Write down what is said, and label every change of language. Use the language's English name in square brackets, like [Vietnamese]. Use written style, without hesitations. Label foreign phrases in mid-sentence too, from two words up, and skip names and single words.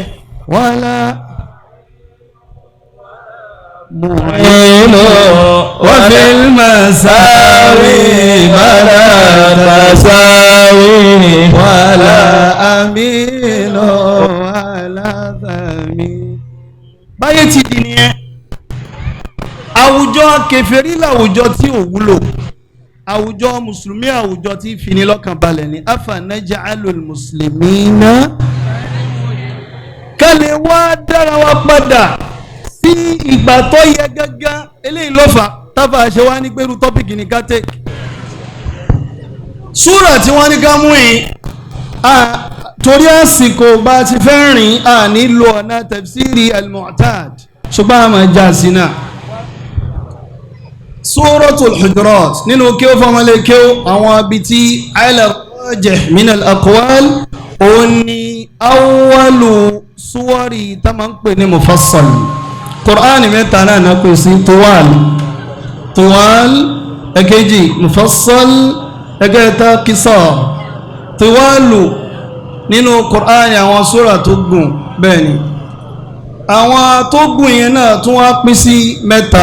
[Arabic] ولا معين وفي المساوي بلا تساوي ولا أمين ولا ثمين. [Yoruba] báyé ti di nìyẹn àwùjọ kèfèrí làwùjọ tí ò wúlò àwùjọ mùsùlùmí àwùjọ tí fini lọ́kàn balẹ̀ ni [Arabic] أفنجعل المسلمين [Yoruba] ká lè wá dára wa padà sí ìgbà tó yẹ gángan eléyìí ló fà tábà ṣe wá ní pẹ̀lú tọ́pìkì ní ká tẹ̀. súrà tí wọ́n ní ká mú yìí torí àsìkò bá ti fẹ́ rìn nílò ọ̀nà [Arabic] تفسير المعتاد [Yoruba] ṣùgbọ́n àmà já sí náà. Suratul Hujurat nínú kí ó fọmọlé kí ó àwọn ibi tí [Arabic] على الراجح من الأقوال [Yoruba] òun ni [Arabic] أول السور [Yoruba] tá máa ń pè ní mufassal. Qur'an mẹ́ta náà náà pè sí tuwal ẹ̀kejì mufassal ẹ̀kẹta qisar. Tuwalu nínú Qur'an àwọn sura tó gùn bẹ́ẹ̀ ni àwọn tó gùn yẹn náà tún wá pín sí mẹ́ta.